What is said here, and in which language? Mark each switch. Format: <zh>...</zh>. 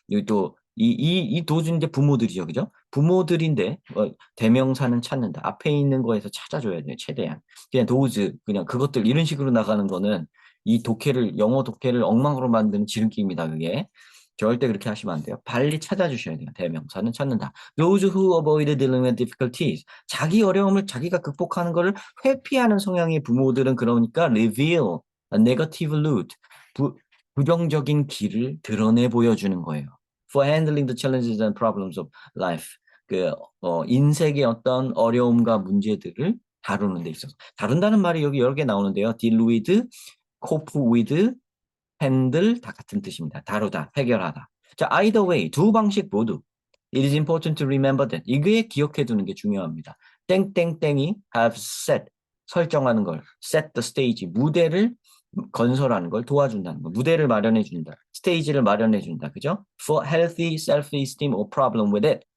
<ko>여기 또 이 도주인데 부모들이죠. 그죠? 부모들인데 대명사는 찾는다. 앞에 있는 거에서 찾아줘야 돼요. 최대한. 그냥 those 그냥 그것들 이런 식으로 나가는 거는 이 독해를 영어 독해를 엉망으로 만드는 지름길입니다. 그게 절대 그렇게 하시면 안 돼요. 빨리 찾아주셔야 돼요. 대명사는 찾는다.</ko> <en>Those who avoid dealing with difficulties.</en> <ko>자기 어려움을 자기가 극복하는 것을 회피하는 성향의 부모들은 그러니까</ko> <en>reveal a negative route.</en> <ko>부정적인 길을 드러내 보여주는 거예요.</ko> <en>For handling the challenges and problems of life.</en> <ko>인생의 어떤 어려움과 문제들을 다루는 데 있어서. 다룬다는 말이 여기 여러 개 나오는데요.</ko> <en>deal with, cope with, handle</en> <ko>다 같은 뜻입니다. 다루다, 해결하다. 자,</ko> <en>either way</en> <ko>두 방식 모두</ko> <en>it is important to remember that</en> <ko>이게 기억해 두는 게 중요합니다. 땡땡땡이 have set 설정하는 걸</ko> <en>set the stage</en> <ko>무대를 건설하는 걸 도와준다는 거. 무대를 마련해 준다. 스테이지를 마련해 준다. 그죠?</ko> <en>For healthy self-esteem or problem with it.</en>